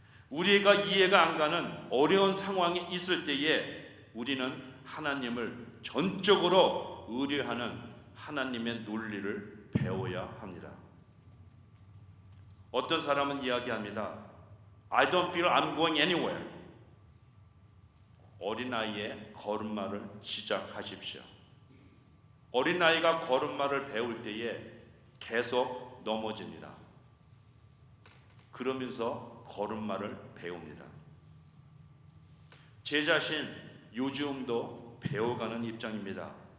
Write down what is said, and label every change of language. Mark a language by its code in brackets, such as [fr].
[ko] 우리가 이해가 안 가는 어려운 상황이 있을 때에 우리는 하나님을 전적으로 의뢰하는 하나님의 논리를 배워야 합니다. 어떤 사람은 이야기합니다. [en] I don't feel I'm going anywhere. [ko] 어린아이의 걸음마를 시작하십시오. 어린아이가 걸음마를 배울 때에 계속 넘어집니다. 그러면서 걸음마를 배웁니다. 제 자신 요즘도 배워가는 입장입니다.